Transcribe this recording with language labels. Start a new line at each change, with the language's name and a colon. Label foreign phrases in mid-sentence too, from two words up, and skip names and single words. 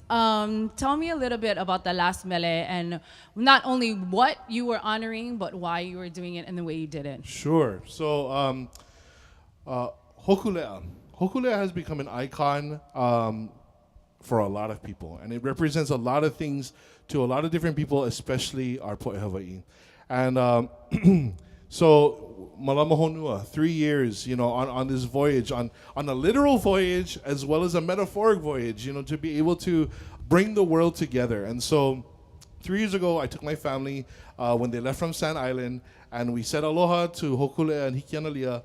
English: Tell me a little bit about the last mele and not only what you were honoring, but why you were doing it and the way you did it. Sure. So Hokulea. Hokulea has become an icon for a lot of people, and it represents a lot of things to a lot of different people, especially our
Hawaiian: poʻe Hawaii.
English: And so Malama Honua, 3 years, you know, on this voyage, on a literal voyage as well as a metaphoric voyage, you know, to be able to bring the world together. And so 3 years ago, I took my family when they left from Sand Island, and we said aloha to Hokulea and Hikianalia.